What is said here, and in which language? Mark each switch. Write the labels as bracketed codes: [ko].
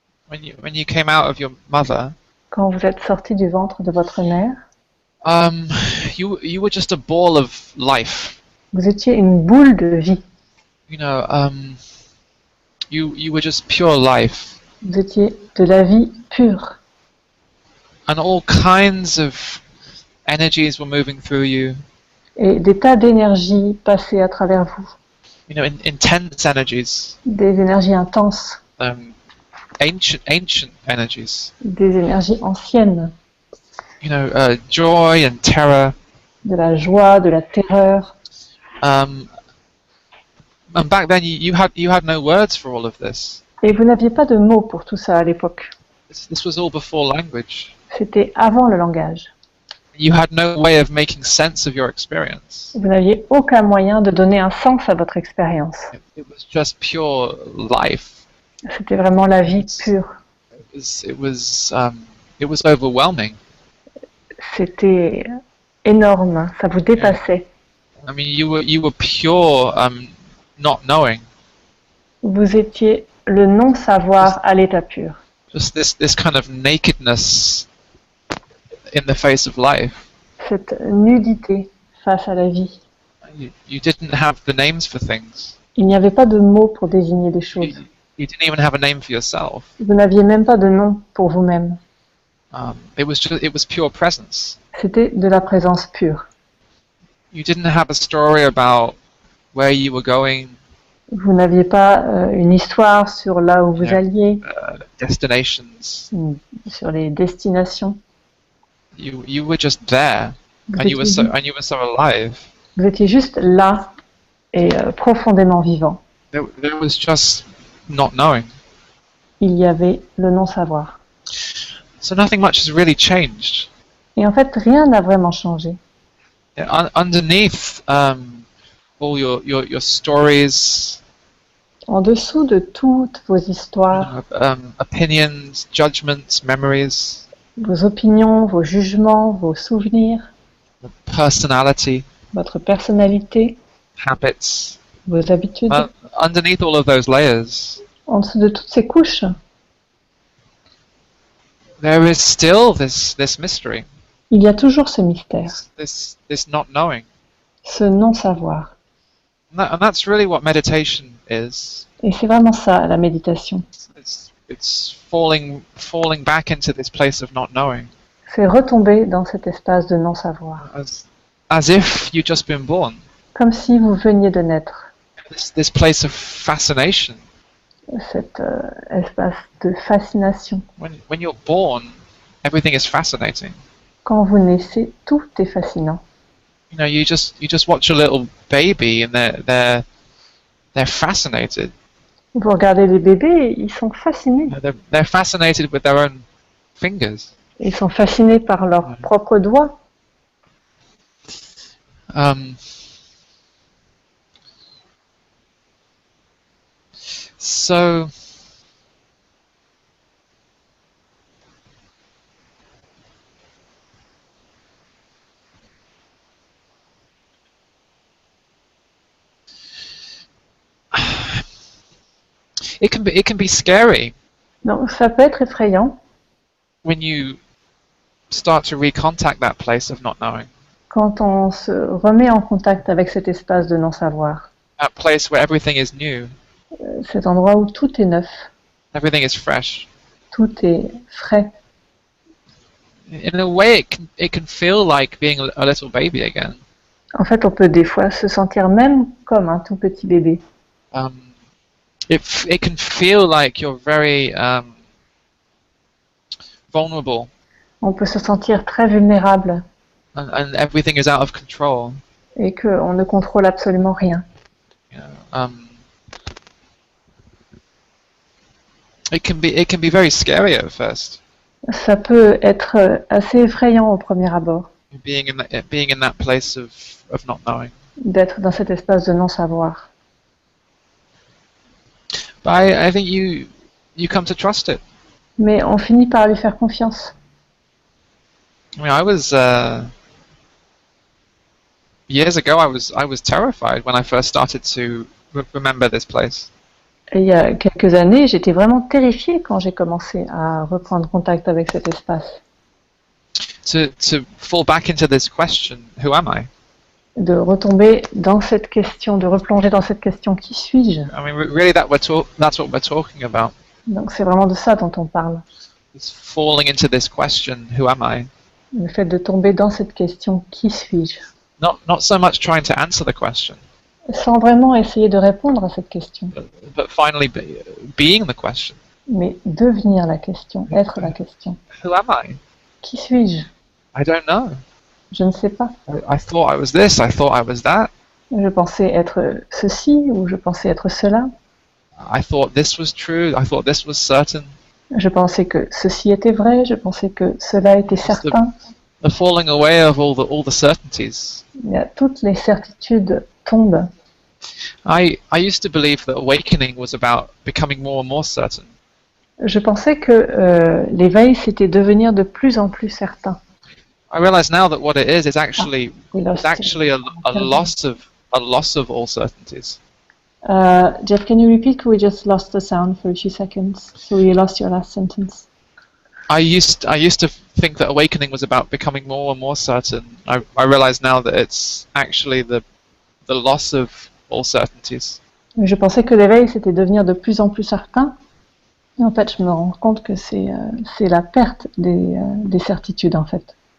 [en] when you came out of your mother, [fr] quand vous êtes sorti du ventre de votre mère, [en] you were just a ball of life. [fr] vous étiez une boule de vie. [en] You know, you were just pure life, [fr] Vous étiez de la vie pure. [en] and all kinds of energies were moving through you. [fr] Et des tas d'énergies passaient à travers vous. [en] You know, intense energies, [fr] Des énergies intenses, [en] ancient energies. [fr] des énergies anciennes, [en] You know, joy and terror. [fr] de la joie, de la terreur. [en] And back then, you had no words for all of this. [fr] Et vous n'aviez pas de mots pour tout ça à l'époque. [en] This was all before language. [fr] C'était avant le langage. [en] You had no way of making sense of your experience. [fr] Vous n'aviez aucun moyen de donner un sens à votre expérience. [en] It was just pure life. [fr] C'était vraiment la vie pure. [en] It was overwhelming. [fr] C'était énorme, ça vous dépassait. [en] I mean, you were pure not knowing. [fr] Vous étiez le non-savoir à l'état pur. [en] Just this kind of nakedness in the face of life. [fr] Cette nudité face à la vie. [en] You didn't have the names for things. [fr] Il n'y avait pas de mots pour désigner des choses. [en] You didn't even have a name for yourself. [fr] Vous n'aviez même pas de nom pour vous-même. [en] It was pure presence. [fr] C'était de la présence pure. [en] You didn't have a story about where you were going. [fr] Vous n'aviez pas une histoire sur là où vous alliez, [en] Destinations. [fr] sur les destinations. [en] You were just there, [fr] Vous [en] and you were [fr] étiez, [en] so alive. [fr] vous étiez juste là et profondément vivant. [en] There was just not knowing. [fr] Il y avait le non-savoir. [en] So nothing much has really changed. [fr] Et en fait, rien n'a vraiment changé. [en] Underneath all your stories, [fr] En dessous de toutes vos histoires, [en] opinions, judgments, memories, [fr] vos opinions, vos jugements, vos souvenirs, [en] personality, [fr] votre personnalité, [en] habits. [fr] vos habitudes, [en] Underneath all of those layers, [fr] en dessous de toutes ces couches, [en] there is still this mystery, [fr] il y a toujours ce mystère, [en] this not knowing. [fr] ce non-savoir. [en] And that's really what meditation is. [fr] Et c'est vraiment ça, la méditation. [en] It's falling back into this place of not knowing. [fr] C'est retomber dans cet espace de non-savoir. [en] As if you'd just been born. [fr] Comme si vous veniez de naître. [en] This place of fascination. [fr] Cet espace de fascination. [en] When you're born, everything is fascinating. [fr] Quand vous naissez, tout est fascinant. [en] You know, you just watch a little baby and they're fascinated. [fr] Vous regardez les bébés, ils sont fascinés. [en] They're fascinated with their own fingers. [fr] Ils sont fascinés par leurs propres doigts. [en] So it can be scary [fr] Donc ça peut être effrayant [en] when you start to recontact that place of not knowing, [fr] quand on se remet en contact avec cet espace de non-savoir, [en] that place where everything is new, [fr] cet endroit où tout est neuf, [en] everything is fresh. [fr] tout est frais. [en] In a way, it can feel like being a little baby again. [fr] En fait, on peut des fois se sentir même comme un tout petit bébé. [en] It can feel like you're very vulnerable, [fr] On peut se sentir très vulnérable [en] and everything is out of control. [fr] et qu'on ne contrôle absolument rien. [en] You know, it can be very scary at first. [fr] Ça peut être assez effrayant au premier abord [en] Being in that place of not knowing. [fr] d'être dans cet espace de non-savoir. [en] But I think you come to trust it. [fr] Mais on finit par lui faire confiance. [en] I mean, I was years ago. I was terrified when I first started to remember this place. [fr] Et il y a quelques années, j'étais vraiment terrifiée quand j'ai commencé à reprendre contact avec cet espace. [en] To fall back into this question, who am I? [fr] De retomber dans cette question, de replonger dans cette question, qui suis-je? [en] I mean, really, that's what we're talking about. [fr] Donc c'est vraiment de ça dont on parle. [en] It's falling into this question, who am I? [fr] Le fait de tomber dans cette question, qui suis-je? [en] Not so much trying to answer the question, [fr] Sans vraiment essayer de répondre à cette question, [en] but finally being the question. [fr] mais devenir la question, être la question. [en] Who am I? [fr] Qui suis-je? [en] I don't know. [fr] Je ne sais pas. [en] I thought I was this. I thought I was that. [fr] Je pensais être ceci ou je pensais être cela. [en] I thought this was true. I thought this was certain. [fr] Je pensais que ceci était vrai, je pensais que cela était certain. [en] The falling away of all the certainties. [fr] Il y a toutes les certitudes tombent. [en] I used to believe that awakening was about becoming more and more certain. [fr] Je pensais que l'éveil, c'était devenir de plus en plus certain. [en] I realize now that what it is actually We lost it's actually a loss of all certainties. Jeff, can you repeat? We just lost the sound for a few seconds, so you lost your last sentence. I used to think that awakening was about becoming more and more certain. I realize now that it's actually the loss of all certainties. [fr] Je pensais que l'éveil, c'était devenir de plus en plus certain. Et en fait, je me rends compte que c'est la perte des certitudes, en fait.